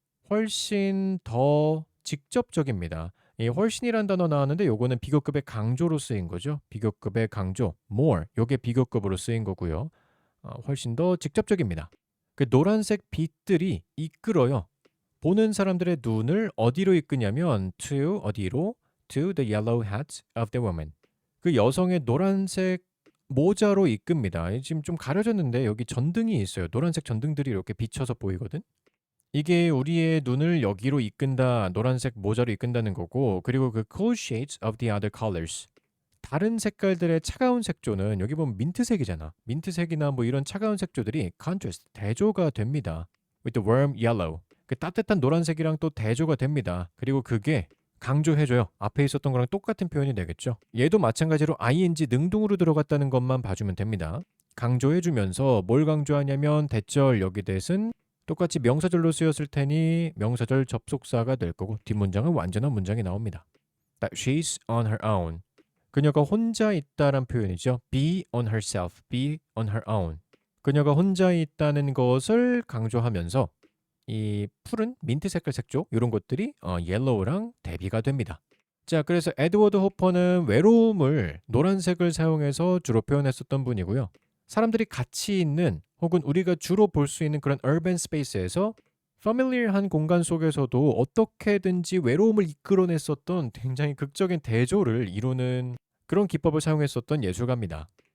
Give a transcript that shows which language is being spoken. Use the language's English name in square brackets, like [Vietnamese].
[Korean] 훨씬 더 직접적입니다. 이 훨씬이란 단어 나왔는데 요거는 비교급의 강조로 쓰인 거죠. 비교급의 강조, more. 요게 비교급으로 쓰인 거고요. 훨씬 더 직접적입니다. 그 노란색 빛들이 이끌어요. 보는 사람들의 눈을 어디로 이끄냐면 to 어디로? [English] to the yellow hat of the woman. [Korean] 그 여성의 노란색 모자로 이끕니다. 지금 좀 가려졌는데 여기 전등이 있어요. 노란색 전등들이 이렇게 비쳐서 보이거든. 이게 우리의 눈을 여기로 이끈다, 노란색 모자로 이끈다는 거고, 그리고 그 cool shades of the other colors. 다른 색깔들의 차가운 색조는 여기 보면 민트색이잖아. 민트색이나 뭐 이런 차가운 색조들이 contrast, 대조가 됩니다. [English] with the warm yellow. [Korean] 그 따뜻한 노란색이랑 또 대조가 됩니다. 그리고 그게 강조해줘요. 앞에 있었던 거랑 똑같은 표현이 되겠죠. 얘도 마찬가지로 ing 능동으로 들어갔다는 것만 봐주면 됩니다. 강조해주면서 뭘 강조하냐면 대절 여기 대신 똑같이 명사절로 쓰였을 테니 명사절 접속사가 될 거고 뒷문장은 완전한 문장이 나옵니다. [English] That she's on her own. [Korean] 그녀가 혼자 있다란 표현이죠. [English] be on herself, be on her own. [Korean] 그녀가 혼자 있다는 것을 강조하면서 이 푸른 민트 색깔 색조 이런 것들이 옐로우랑 대비가 됩니다. 자, 그래서 에드워드 호퍼는 외로움을 노란색을 사용해서 주로 표현했었던 분이고요. 사람들이 같이 있는 혹은 우리가 주로 볼 수 있는 그런 urban space에서 familiar한 공간 속에서도 어떻게든지 외로움을 이끌어냈었던 굉장히 극적인 대조를 이루는 그런 기법을 사용했었던 예술가입니다.